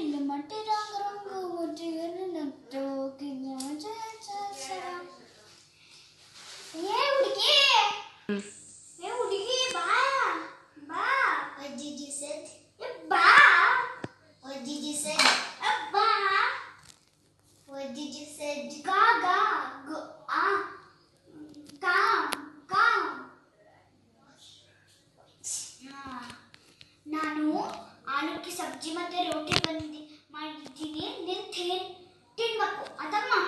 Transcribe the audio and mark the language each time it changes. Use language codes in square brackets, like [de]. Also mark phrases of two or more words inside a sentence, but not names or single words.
[kn] ಮಟ್ಟಿ ರಂಗ ರಂಗ ಮುಟ್ಟಿಯನ್ನು ನಟ್ಟು ಏ ಹುಡುಗಿ ಬಾ ಬಾ [en] what did you say ಬಾ what did you say ಬಾ what did you say ga ga [kn] ನಾನು ಆಲೂಕ್ಕೆ ಸಬ್ಜಿ ಮತ್ತೆ ರೋಟಿ ಮಾಡಿದ್ದೀನಿ ನೀನು ತಿನ್ಬೇಕು ಅದಮ್ಮ